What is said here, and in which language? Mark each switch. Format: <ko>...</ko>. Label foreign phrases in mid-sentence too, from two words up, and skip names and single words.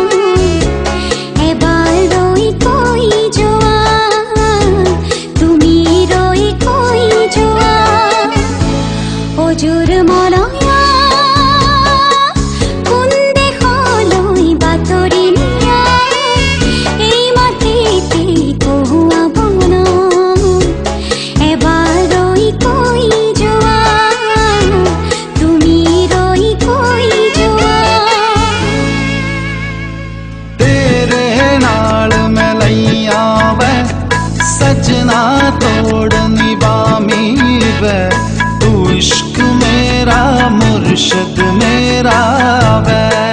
<as>এবাৰ ৰৈ কৈ যোৱা তুমি ৰৈ কৈ যোৱা অজুৰ মলয়া কোন দেশলৈ বাতৰি নিয়া এই মাটিতে পহুৱা বন এবাৰ ৰৈ কৈ যোৱা তুমি ৰৈ কৈ যোৱা</as> <pa>ਤੇਰੇ ਨਾਲ ਮੈਂ ਲਾਇਆ ਵੇ ਸਜਣਾ ਤੋੜ ਨਿਭਾਵੀਂ ਵੇ ਤੂੰ ਇਸ਼ਕ ਮੇਰਾ ਮੁਰਸ਼ਦ ਮੇਰਾ ਵੇ</pa>